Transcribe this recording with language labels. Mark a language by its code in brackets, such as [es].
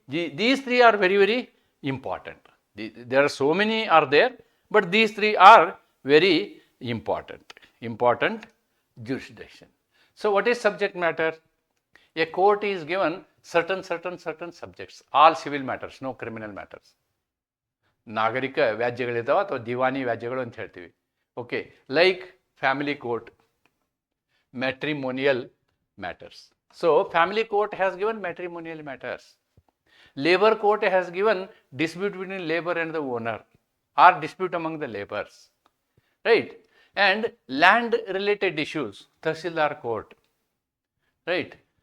[en] These 3 are very, very important. There are so many are there, but these 3 are very important jurisdiction. So what is subject matter? A court is given certain subjects, all civil matters, no criminal matters. [kn] ನಾಗರಿಕ ವ್ಯಾಜ್ಯಗಳಿದಾವೆ ಅಥವಾ ದಿವಾನಿ ವ್ಯಾಜ್ಯಗಳು ಅಂತ ಹೇಳ್ತೀವಿ. Okay, [en] Like family court, matrimonial matters. So family court has given matrimonial matters. Labor court has given dispute between labor and the owner or dispute among the laborers, right? And land related issues, Tahsildar court, right?